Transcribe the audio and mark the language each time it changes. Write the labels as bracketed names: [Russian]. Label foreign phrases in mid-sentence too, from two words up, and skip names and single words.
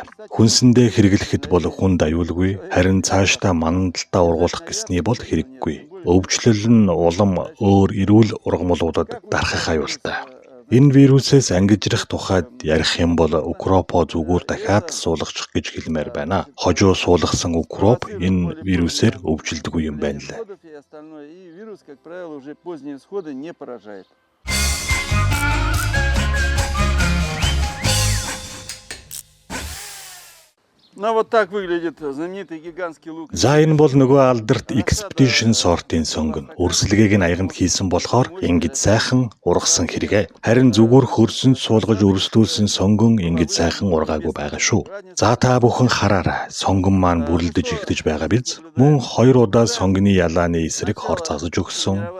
[Mongolian] Хүнсэндээ хэрэглэхэд бол хүнд аюулгүй, харин цаашдаа мандалтаа ургуулах гэсний бол хэрэггүй. Өвчлөл нь улам өөр эрүүл ургамлуудад дарахах аюултай. Энэ вирусээс ангижрах тухайд ярих юм бол укропо зүгээр дахиад суулгачих гэж хэлмээр байна. Хожуу суулгасан укроп энэ вирусээр өвчлөдөггүй юм байна лээ. [Russian] Ну вот так выглядит знаменитый гигантский лук. [Mongolian] За энэ бол нөгөө алдарт expedition сортын сонгон. Үрсэлгээг нь аяганд хийсэн болохоор ингэж сайхан ургасан хэрэгэ. Харин зүгээр хөрсөнд суулгаж өрсөлдүүлсэн сонгон ингэж сайхан ургаагүй байгаа шүү. За та бүхэн хараарай. Сонгон маань бүрлдэж ихтэж байгаа биз? Мөн 2 удаа сонгоны ялааны эсрэг хор засаж өгсөн.